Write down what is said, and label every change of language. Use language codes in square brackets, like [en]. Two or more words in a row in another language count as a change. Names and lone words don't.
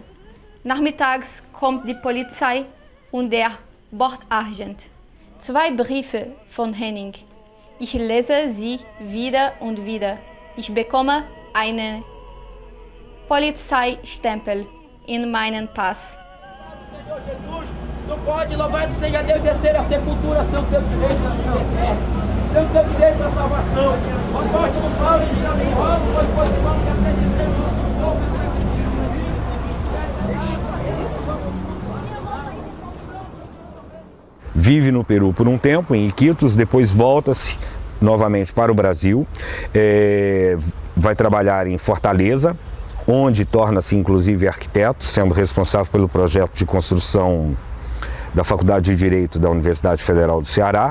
[de] Nachmittags kommt die Polizei und der Bordagent. 2 Briefe von Henning. Ich lese sie wieder und wieder. Ich bekomme eine Polizeistempel in meinen Pass. [pt] Senhor Jesus, não pode, louvado seja Deus, descer a sepultura sem o teu direito à vida eterna, sem o teu direito à salvação. O apóstolo Paulo diz assim: rogo, pois irmão, que apresentemos nosso povo. Vive no Peru por um tempo, em Iquitos, depois volta-se novamente para o Brasil, vai trabalhar em Fortaleza, onde torna-se inclusive arquiteto, sendo responsável pelo projeto de construção da Faculdade de Direito da Universidade Federal do Ceará.